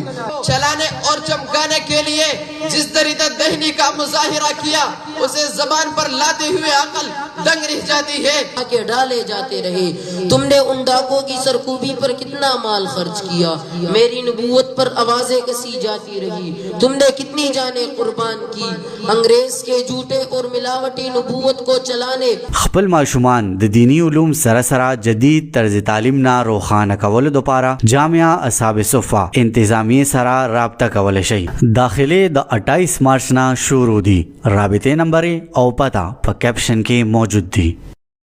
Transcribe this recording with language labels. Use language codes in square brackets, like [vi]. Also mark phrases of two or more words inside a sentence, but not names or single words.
[ur] چلانے اور چمکانے کے لیے جس طریقہ دہنی کا مظاہرہ کیا اسے زبان پر لاتے ہوئے عقل دنگ رہ جاتی ہے. کے ڈالے جاتے رہے. تم نے ان ڈاکوں کی سرکوبی پر کتنا مال خرچ کیا. میری نبوت پر آوازیں کسی جاتی رہی. تم نے کتنی جانیں قربان کی انگریز کے جھوٹے اور ملاوٹی نبوت کو چلانے. [ps] خپل ماشومان د دینی علوم سره سره جدید طرز تعلیم نه روښانه کولو لپاره جامعه اصحاب صفه انتظامی سره رابطه کولی شئ. داخله د 28 مارچ نه شروع دي. رابطه نمبر او پتا په کیپشن کې موجود دي.